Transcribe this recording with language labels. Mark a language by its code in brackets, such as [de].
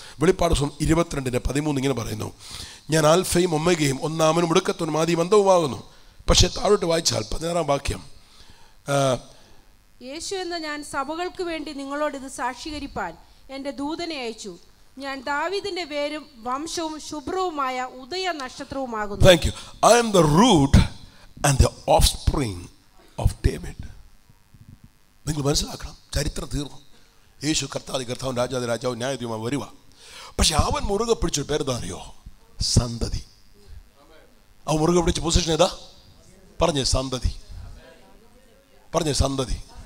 [ml] വെളിപ്പാട് 22:13 ഇങ്ങനെ പറയുന്നു, ഞാൻ ആൽഫയും ഒമേഗയും, ഒന്നാമനും ഒടുക്കത്തവനും ആദിയും അന്തവുമാകുന്നു. പക്ഷേ താഴോട്ട് വായിച്ചാൽ 16-ാം വാക്യം, യേശു എന്ന ഞാൻ സഭകൾക്ക് വേണ്ടി നിങ്ങളോട് ഇത് സാക്ഷീകരിപ്പാൻ എൻ്റെ ദൂതനെ അയച്ചു. ഞാൻ ദാവീദിന്റെ വേരും വംശവും ശുഭ്രവുമായ ഉദയ നക്ഷത്രവുമാകുന്നു. [en] Thank you. I am the root and the offspring of David. [ml] നിങ്ങൾ മനസ്സിലാക്കണം, ചരിത്രം തീർന്നു. യേശു കർത്താവും രാജാവും ന്യായാധിപതിയുമായി വരുക. പക്ഷെ അവൻ മുറുകെ പിടിച്ചൊരു പേരെന്താ അറിയോ? സന്തതി. അവൻ മുറുകെ പിടിച്ച പൊസിഷൻ ഏതാ? പറഞ്ഞേ സന്തതി. പറഞ്ഞേ സന്തതി.